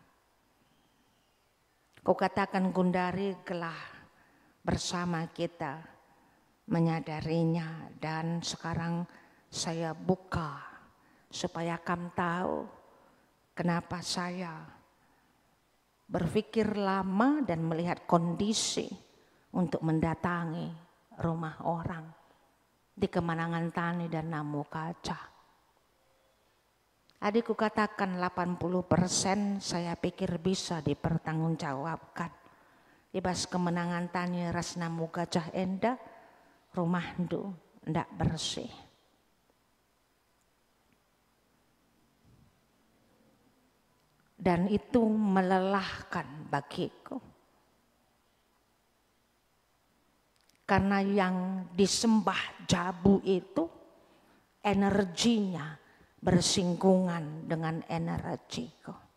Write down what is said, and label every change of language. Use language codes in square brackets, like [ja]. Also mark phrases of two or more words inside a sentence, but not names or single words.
[id] Kau katakan Gundari telah bersama kita menyadarinya, dan sekarang saya buka supaya kamu tahu kenapa saya berpikir lama dan melihat kondisi untuk mendatangi rumah orang di Kemenangan Tani dan Namu Kaca. Adikku katakan 80% saya pikir bisa dipertanggungjawabkan. [btx] Ibas Kemenangan Tani ras Namu Gajah Enda, rumah ndu [id] ndak bersih. Dan itu melelahkan bagiku. Karena yang disembah Jabu itu energinya bersinggungan dengan energiku.